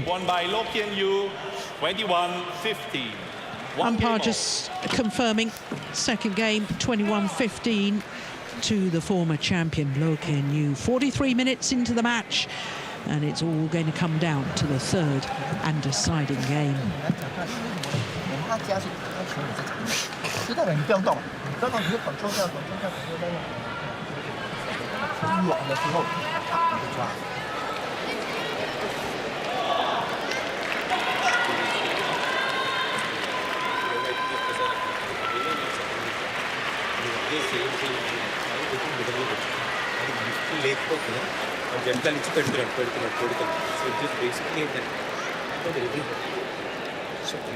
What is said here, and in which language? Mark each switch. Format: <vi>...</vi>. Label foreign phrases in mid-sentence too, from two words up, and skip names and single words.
<en>Won by Loh Kean Yew. 21-15. Umpire just confirming second game, 21-15 to the former champion Loh Kean Yew. 43 minutes into the match, And it's all going to come down to the third and deciding game.</en> <zh>他加速，他球你在场内，就代表你不要动，你不要动，你就 control 掉，control 掉，control 掉。远的时候，啪你就抓。</zh> <te>జంటలు ఇచ్చి పెడుతున్నాడు</te> <en>so just basically</en> <te>ఏంటంటే సో</te>